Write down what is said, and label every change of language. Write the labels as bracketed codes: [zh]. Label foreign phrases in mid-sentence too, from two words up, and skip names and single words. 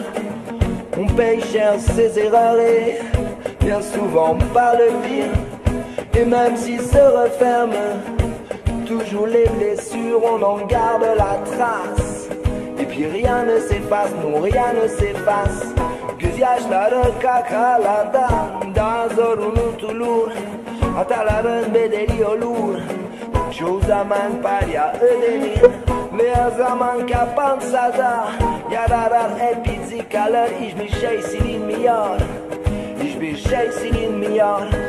[fr] On paye cher ses erreurs et bien souvent par le pire. Et même s'ils se referment, toujours les blessures, on en garde la trace. Et puis rien ne s'efface, non rien ne s'efface. [tr] Gözyaşları kakalardan daha zor unutulur. Hataların bedeli olur. Çoğu zaman paraya ödenir. Ve her zaman kapansa da yaralar hep izi kalır. Hiçbir şey silinmiyor. Hiçbir şey silinmiyor.